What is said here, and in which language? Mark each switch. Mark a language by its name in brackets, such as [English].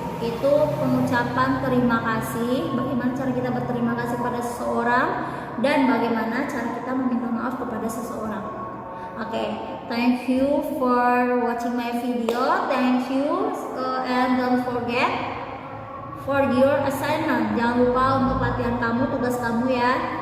[Indonesian] Itu pengucapan terima kasih, bagaimana cara kita berterima kasih pada seseorang dan bagaimana cara kita meminta maaf kepada seseorang. [English] Oke, thank you for watching my video. Thank you and don't forget for your assignment. [Indonesian] Jangan lupa untuk latihan kamu, tugas kamu ya.